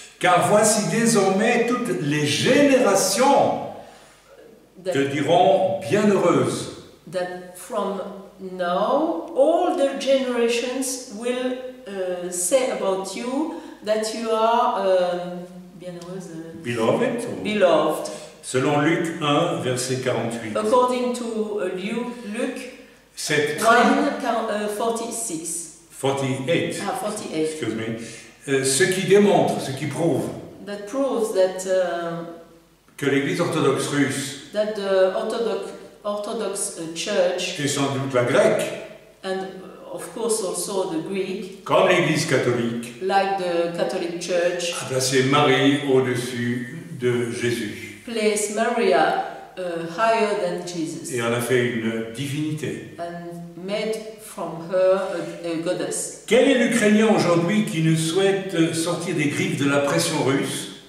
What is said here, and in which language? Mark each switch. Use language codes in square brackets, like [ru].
[fr] car voici désormais toutes les générations te [en] that, [fr] diront bienheureuse. [en] that from now all the generations will say about you that you are bienheureuse, Beloved, beloved. [fr] selon Luc 1, verset 48. [en] According to Luke [fr] Cette 1:46. 48, 48. [en] excuse me, [fr] ce qui démontre, ce qui prouve [en] That proves that [fr] que l'Église orthodoxe russe, [en] that the Orthodox Church, [fr] et sans doute la grecque, [en] and of course also the Greek, [fr] comme l'Église catholique, [en] like the Catholic Church, [fr] a placé Marie au-dessus de Jésus. [en] placed Maria higher than Jesus [fr] Et en a fait une divinité. [en] and made from her a goddess. [fr] Quel est l'Ukrainien aujourd'hui qui ne souhaite sortir des griffes de la pression russe?